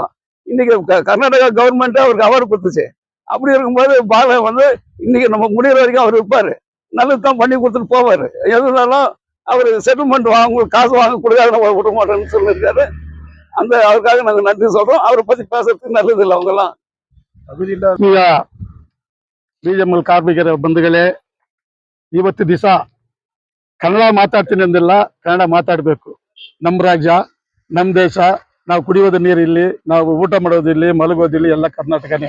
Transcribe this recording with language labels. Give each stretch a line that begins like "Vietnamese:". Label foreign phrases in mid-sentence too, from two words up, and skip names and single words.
Tamil: இன்னைக்கு கர்நாடகா கவர்மெண்ட் அவருக்கு அவார்டு கொடுத்துச்சு. அப்படி இருக்கும்போது பாலம் வந்து இன்னைக்கு நம்ம முடிகிற வரைக்கும் அவர் இருப்பாரு, நல்லது தான் பண்ணி கொடுத்துட்டு போவாரு. எதுனாலும் அவர் செட்டில்மெண்ட் உங்களுக்கு காசு வாங்க கொடுக்காத நம்ம விட மாட்டோம்னு சொல்லியிருக்காரு. அந்த அவருக்காக நாங்க நன்றி சொல்றோம். அவரை பத்தி பேசுறதுக்கு நல்லது இல்லை. அவங்க எல்லாம்
Kannada: ಈಗ ಬಿಜೆಎಂಎಲ್ ಕಾರ್ಮಿಕರ ಬಂಧುಗಳೇ, ಇವತ್ತು ದಿವಸ ಕನ್ನಡ ಮಾತಾಡ್ತೀನಿ ಅಂದಿಲ್ಲ, ಕನ್ನಡ ಮಾತಾಡಬೇಕು. ನಮ್ಮ ರಾಜ್ಯ, ನಮ್ಮ ದೇಶ, ನಾವು ಕುಡಿಯೋದು ನೀರು ಇಲ್ಲಿ, ನಾವು ಊಟ ಮಾಡೋದು ಇಲ್ಲಿ, ಮಲಗೋದಿಲ್ಲಿ ಎಲ್ಲ ಕರ್ನಾಟಕನೇ.